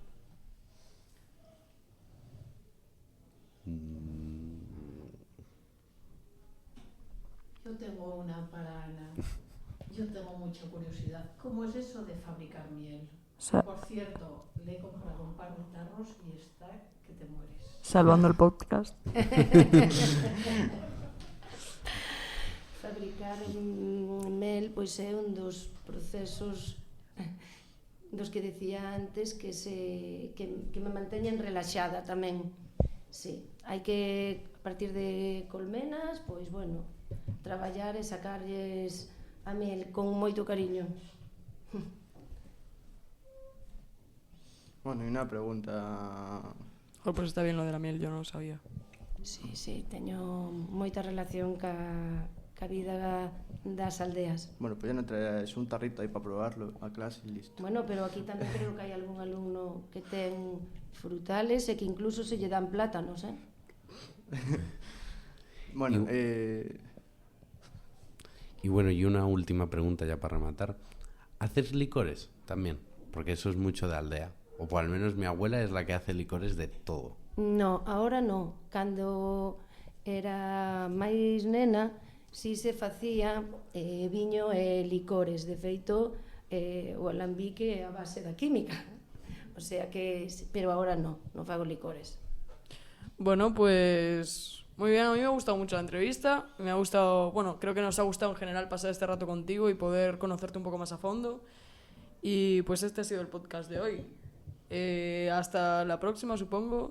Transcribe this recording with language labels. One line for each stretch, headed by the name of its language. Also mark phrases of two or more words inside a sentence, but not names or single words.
Spanish: Yo tengo una para Ana. Yo tengo mucha curiosidad. ¿Cómo es eso de fabricar miel? Por cierto, le he comprado un par de tarros y está que te mueres. Salvando el podcast.
Galician: Fabricar mel pois é un dos procesos dos que decía antes que me manteñen relaxada tamén. Sí, hai que a partir de colmenas, pois bueno, traballar e sacarlles a mel con moito cariño.
Spanish: Bueno, y una pregunta... Oh, pues está bien lo de la miel, yo no lo sabía.
Galician: Sí, teño moita relación ca ca vida das aldeas.
Spanish: Bueno, pues ya no traes un tarrito aí para probarlo a clase e listo.
Galician: Bueno, pero aquí tamén creo que hai algún alumno que ten frutales e que incluso se lle dan plátanos, eh?
Spanish: Bueno, Y bueno, y una última pregunta ya
Galician: para rematar.
Spanish: ¿Haces licores también? Porque eso es mucho de aldea. O por al menos mi abuela es la que hace licores de todo. No, ahora no.
Galician: Cando era máis nena, si se facía viño e licores. De feito, o alambique é a base da química.
Spanish: O sea que, pero ahora no
Galician: fago licores.
Spanish: Bueno, pues muy bien, a mí me ha gustado mucho la entrevista, me ha gustado, bueno, creo que nos ha gustado en general pasar este rato contigo y poder conocerte un poco más a fondo. Y pues este ha sido el podcast de hoy. Hasta la próxima, supongo.